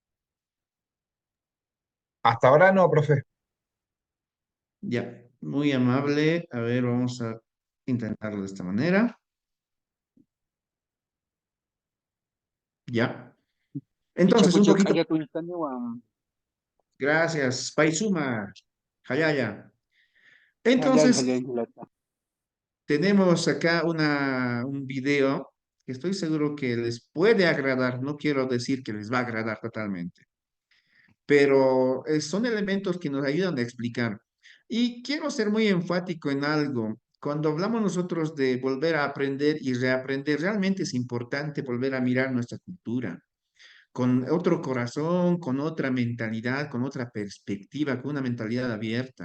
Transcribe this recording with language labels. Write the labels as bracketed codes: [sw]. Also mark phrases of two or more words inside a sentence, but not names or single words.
[es] Hasta ahora no, profe. Ya, muy amable. A ver, vamos a intentarlo de esta manera. Ya. Picha Entonces, un pucha poquito. [ay] k'allakuytaniwan [es] Gracias, Paisuma. Hayaya. [ay] hallay [es] Entonces, [ay] hallay hilata. [es] tenemos acá un video que estoy seguro que les puede agradar. No quiero decir que les va a agradar totalmente, pero son elementos que nos ayudan a explicar. Y quiero ser muy enfático en algo. Cuando hablamos nosotros de volver a aprender y reaprender, realmente es importante volver a mirar nuestra cultura con otro corazón, con otra mentalidad, con otra perspectiva, con una mentalidad abierta.